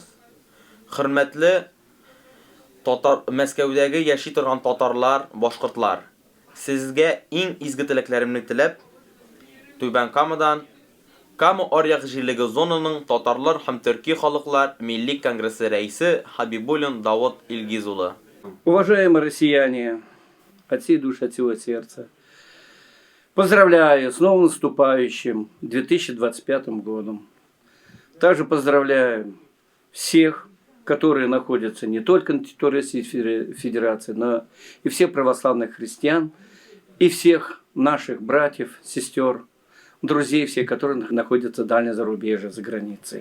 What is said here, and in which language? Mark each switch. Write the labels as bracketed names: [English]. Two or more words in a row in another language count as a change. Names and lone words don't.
[Tatar] Хөрмәтле Мәскәүдәге яши торган татарлар, башкортлар, сезгә иң изге теләкләремне теләп, Түбән Камадан Кама Аръяк җирлеге зонаның татарлар һәм төрки халыклар милли конгрессы рәисе Хабибуллин Давыт Илгиз улы. [Russian] Уважаемые россияне, от всей души, от всего сердца, поздравляю с новым наступающим 2025 годом. Также поздравляю всех, которые находятся не только на территории Российской Федерации, но и всех православных христиан, и всех наших братьев, сестер, друзей, все, которые находятся в дальнем зарубежье, за границей.